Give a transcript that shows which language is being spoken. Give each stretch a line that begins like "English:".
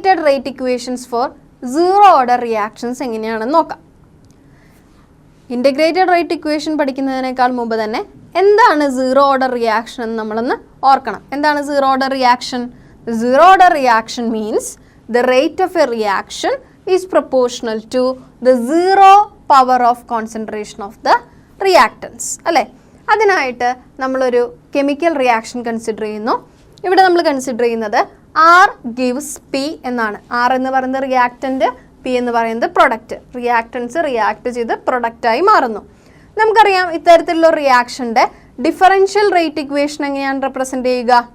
English: rate equations for zero order reactions
Malayalam: എങ്ങനെയാണെന്ന് നോക്കാം. Integrated rate equation പഠിക്കുന്നതിനേക്കാൾ മുമ്പ് തന്നെ എന്താണ് zero order reaction എന്ന് നമ്മളൊന്ന് ഓർക്കണം. എന്താണ്
English: zero order reaction? The zero order reaction means the rate of a reaction is proportional to the zero power of concentration of the reactants.
Malayalam: അല്ലേ? അതിനായിട്ട് നമ്മളൊരു കെമിക്കൽ റിയാക്ഷൻ കൺസിഡർ ചെയ്യുന്നു. ഇവിടെ നമ്മൾ കൺസിഡർ ചെയ്യുന്നത്
English: R gives P
Malayalam: എന്നാണ്. R എന്ന് പറയുന്നത് റിയാക്റ്റൻറ്റ്, P എന്ന് പറയുന്നത് പ്രൊഡക്റ്റ്. റിയാക്റ്റൻസ് റിയാക്ട് ചെയ്ത് പ്രൊഡക്റ്റായി മാറുന്നു. നമുക്കറിയാം ഇത്തരത്തിലുള്ള റിയാക്ഷൻ്റെ ഡിഫറൻഷ്യൽ റേറ്റ് ഇക്വേഷൻ എങ്ങനെയാണ് റെപ്രസെൻ്റ് ചെയ്യുക?